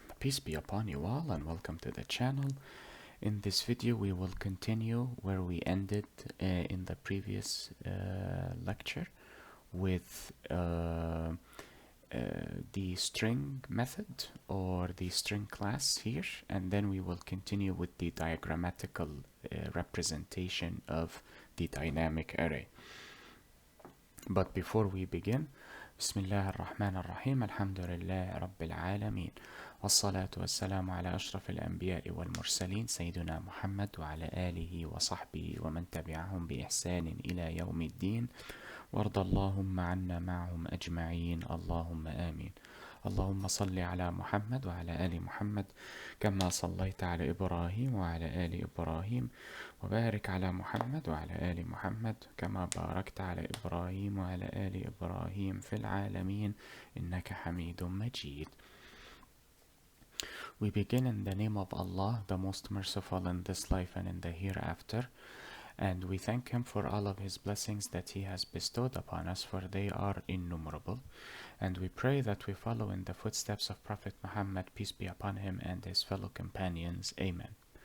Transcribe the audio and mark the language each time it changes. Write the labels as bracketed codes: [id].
[en] Peace be upon you all and welcome to the channel. In this video we will continue where we ended in the previous lecture with the string method or the string class here, and then we will continue with the diagrammatical representation of the dynamic array. But before we begin, [ar] بسم الله الرحمن الرحيم الحمد لله رب العالمين والصلاة والسلام على أشرف الأنبياء والمرسلين سيدنا محمد وعلى آله وصحبه ومن تبعهم بإحسان إلى يوم الدين وارض اللهم عنا معهم أجمعين اللهم آمين. اللهم صل على محمد وعلى آل محمد كما صليت على إبراهيم وعلى آل إبراهيم وبارك على محمد وعلى آل محمد كما باركت على إبراهيم وعلى آل إبراهيم في العالمين إنك حميد مجيد. [en] We begin in the name of Allah, the most merciful in this life and in the hereafter, and we thank Him for all of His blessings that He has bestowed upon us, for they are innumerable. And we pray that we follow in the footsteps of Prophet Muhammad, peace be upon him, and his fellow companions. Amen.